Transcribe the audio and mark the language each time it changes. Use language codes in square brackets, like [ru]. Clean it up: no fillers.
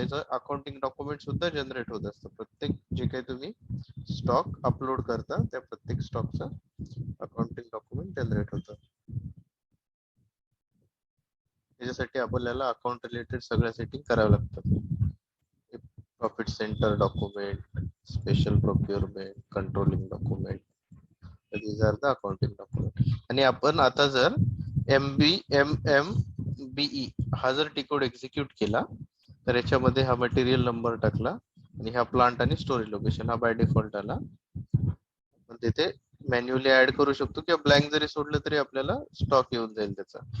[mr] याचं accounting document सुद्धा generate होत असतं. प्रत्येक जे काही तुम्ही स्टॉक अपलोड करता त्या प्रत्येक स्टॉकचा अकाउंटिंग डॉक्युमेंट जनरेट होतं. त्याच्यासाठी आपल्याला अकाउंट रिलेटेड सगळ्या सेटिंग कराव्या लागतात. [en] Profit centre document, special procurement, controlling document, these are the accounting document. [mr] आणि आपण आता जर MBE हा जर टिकोड एक्झिक्यूट केला तर याच्यामध्ये हा मटेरियल नंबर टाकला आणि हा प्लांट आणि स्टोरेज लोकेशन हा बाय डिफॉल्ट आला. पण तिथे मॅन्युअली ऍड करू शकतो किंवा ब्लँक जरी सोडलं तरी आपल्याला स्टॉक येऊन जाईल त्याचा.